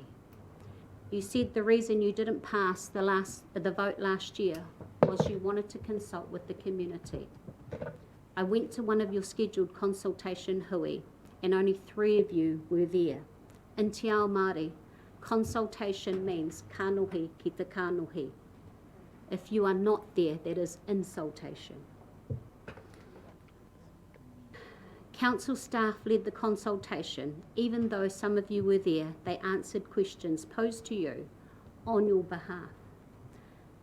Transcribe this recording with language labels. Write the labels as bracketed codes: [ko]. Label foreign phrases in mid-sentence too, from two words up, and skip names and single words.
[en] You said the reason you didn't pass the vote last year was you wanted to consult with the community. I went to one of your scheduled consultation hui, and only 3 of you were there. In Te Ao Māori, consultation means [mi] kanohi ki te kanohi. [en] If you are not there, that is insultation. Council staff led the consultation. Even though some of you were there, they answered questions posed to you on your behalf.